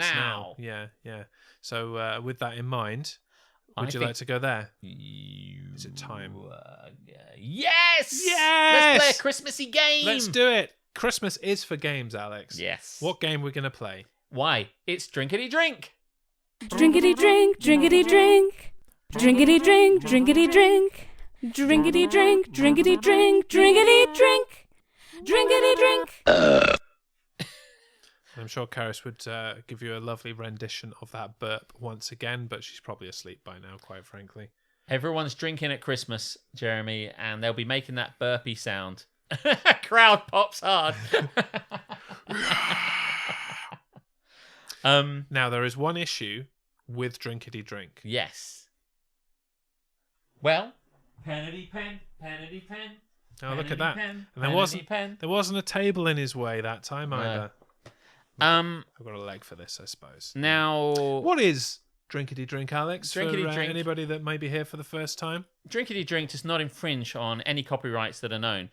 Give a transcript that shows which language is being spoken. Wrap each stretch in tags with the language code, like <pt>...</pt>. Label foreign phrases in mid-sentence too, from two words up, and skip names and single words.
<en>now. Yeah. So with that in mind, would you like to go there? Is it time? Yes. Yes. Let's play a Christmassy game. Let's do it. Christmas is for games, Alex. Yes. What game we're gonna play? Why? It's Drinkety Drink. Drinkety drink, drinkety drink. Drinkety drink, drinkety drink. Drinkety drink, drinkety drink, drinkety drink. Drinkety drink. I'm sure Karis would give you a lovely rendition of that burp once again, but she's probably asleep by now, quite frankly. Everyone's drinking at Christmas, Jeremy, and they'll be making that burpy sound. Crowd pops hard. Now, there is one issue with Drinkety Drink. Yes. Well, penity pen, penity pen. Oh, look at that. Pen, And there wasn't a table in his way that time either. I've got a leg for this, I suppose. Now, What is Drinkety Drink, Alex? Drinkety for Drink. Anybody that may be here for the first time? Drinkety Drink does not infringe on any copyrights that are known.</en>